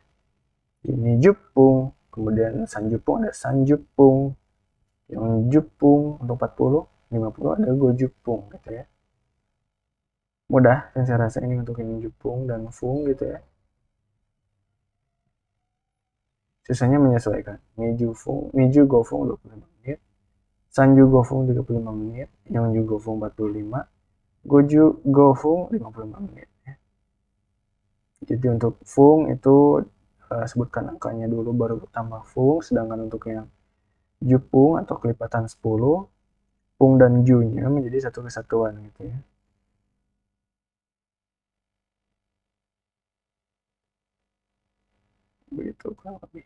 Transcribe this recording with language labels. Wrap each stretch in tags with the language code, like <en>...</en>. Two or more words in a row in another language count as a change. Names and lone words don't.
<id>Ini jupung, kemudian sanjupung ada sanjupung, yang jupung untuk 40, 50 ada gojupung gitu ya. Mudah dan saya rasa ini untuk ini jupung dan fung gitu ya. Sisanya menyesuaikan.</id> <ja>Niju gofung</ja> <id>25 menit,</id> <ja>sanju gofung</ja> <id>35 menit,</id> <ja>yongju gofung</ja> <id>45,</id> <ja>goju gofung</ja> <id>55 menit ya. Jadi untuk fung itu sebutkan angkanya dulu baru tambah fung, sedangkan untuk yang jupung atau kelipatan 10, fung dan ju-nya menjadi satu kesatuan gitu ya. Begitu kurang lebih.</id>